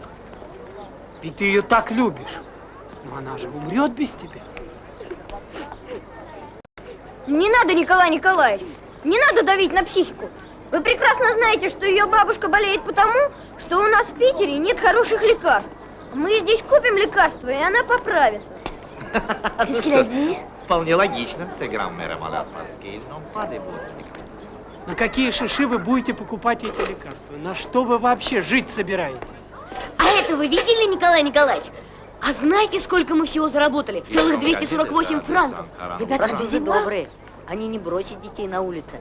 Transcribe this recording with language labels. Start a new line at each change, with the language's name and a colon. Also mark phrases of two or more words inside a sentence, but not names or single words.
Russian: Ведь ты ее так любишь. Но она же умрет без тебя. Не надо, Николай Николаевич, не надо давить на психику. Вы прекрасно знаете, что ее бабушка болеет потому, что у нас в Питере нет хороших лекарств. Мы здесь купим лекарства, и она поправится.
French: Qu'est-ce qu'il a dit?
Russian: Вполне логично.
French: Ces grands-mères malades parce qu'ils n'ont pas de bonnes.
Russian: На какие шиши вы будете покупать эти лекарства? На что вы вообще жить собираетесь? А это вы видели, Николай Николаевич? А знаете, сколько мы всего заработали? Целых 248 франков. Ребята, люди добрые. Они не бросят детей на улице.